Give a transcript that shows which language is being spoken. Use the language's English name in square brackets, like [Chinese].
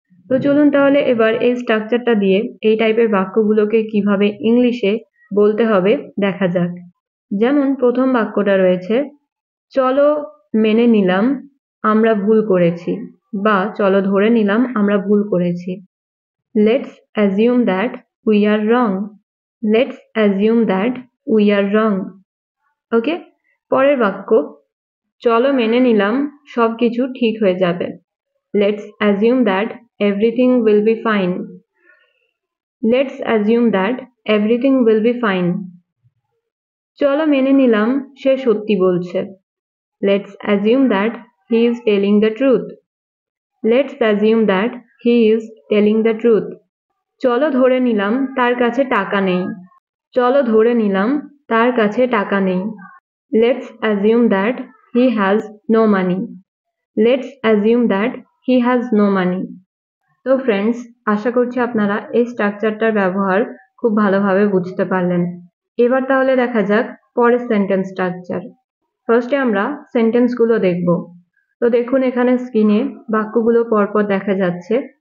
[Bangla] তো চলুন তাহলে এবার এই স্ট্রাকচারটা দিয়ে এই টাইপের বাক্যগুলোকে কিভাবে ইংলিশে বলতে হবে দেখা যাক। যেমন প্রথম বাক্যটা রয়েছে চলো মেনে নিলাম আমরা ভুল করেছি বা চলো ধরে নিলাম আমরা ভুল করেছি। [English] Let's assume that we are wrong. Let's assume that we are wrong. [Bangla] ওকে, পরের বাক্য, চলো মেনে নিলাম সবকিছু ঠিক হয়ে যাবে। [English] Let's assume that everything will be fine. Let's assume that everything will be fine. [Bangla] চলো মেনে নিলাম সে সত্যি বলছে। [English] Let's assume that he is telling the truth. Let's assume that he is telling the truth. [Bangla] চলো ধরে নিলাম তার কাছে টাকা নেই। চলো ধরে নিলাম তার কাছে টাকা নেই। [English] Let's assume that he has no money. Let's assume that he has no money. [Bangla] তো ফ্রেন্ডস, আশা করছি আপনারা এই স্ট্রাকচারটার ব্যবহার খুব ভালোভাবে বুঝতে পারলেন। এবার তাহলে দেখা যাক পরের সেন্টেন্স স্ট্রাকচার। ফার্স্টে আমরা সেন্টেন্সগুলো দেখব। তো দেখুন এখানে স্ক্রিনে বাক্যগুলো পরপর দেখা যাচ্ছে।